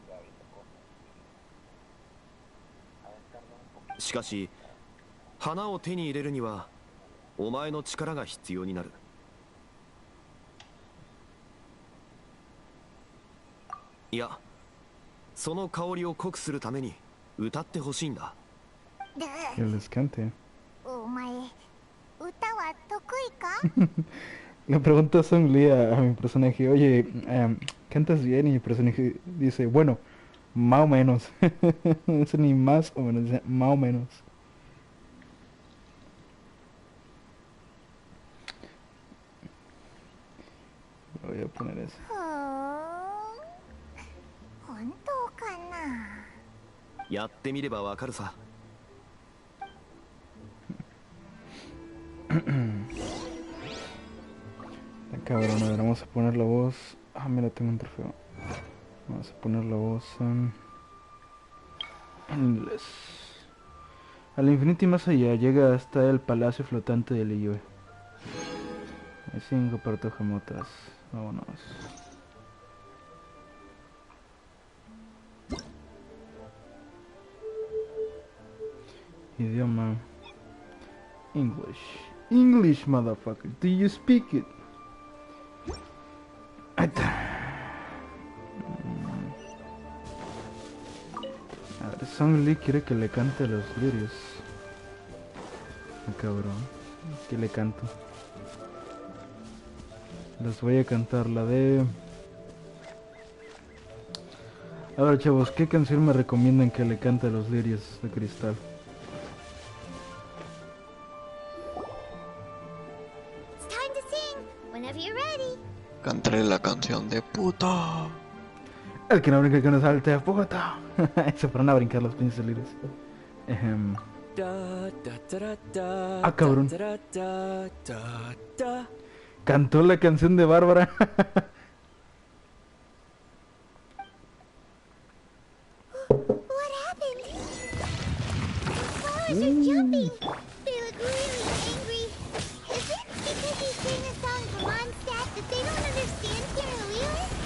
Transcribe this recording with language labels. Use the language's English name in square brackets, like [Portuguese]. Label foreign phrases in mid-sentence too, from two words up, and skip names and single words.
[Japanese] しかし花を手に入れるにはお前の力が必要になる。いや、その香りを濃くするために歌ってほしいんだ。 [Spanish] Que les cante. [Japanese] お前歌は得意か？ [Spanish] Le pregunto a Song Lee a mi personaje, oye, ¿cantas bien? Y mi personaje dice, bueno, más o menos. No sé ni más o menos, dice, más o menos. Voy a poner eso. [Japanese] ふーん、本当かな。やってみればわかるさ。 [Spanish] Cabrón, a ver, vamos a poner la voz. Ah, mira, tengo un trofeo. Vamos a poner la voz en inglés. Al infinito y más allá, llega hasta el palacio flotante de Liyue. Hay 5 partojamotas. Vámonos. Idioma English. [English] English, motherfucker. Do you speak it? [Spanish] Ahí está. A ver, Song Lee quiere que le cante los lirios. Cabrón. Que le canto. Les voy a cantar la de... A ver, chavos, ¿qué canción me recomiendan que le cante a los lirios de cristal? [English] It's time to sing whenever you're ready. [Spanish] Cantaré la canción de puta. El que no brinca que no salte, puta. Se fueron a brincar los pinches lirios. Ah, cabrón. Cantó la canción de Bárbara. [English] What happened? The flowers are jumping. They look really angry. Is it because he sang a song from Mondstadt that they don't understand Kirillese?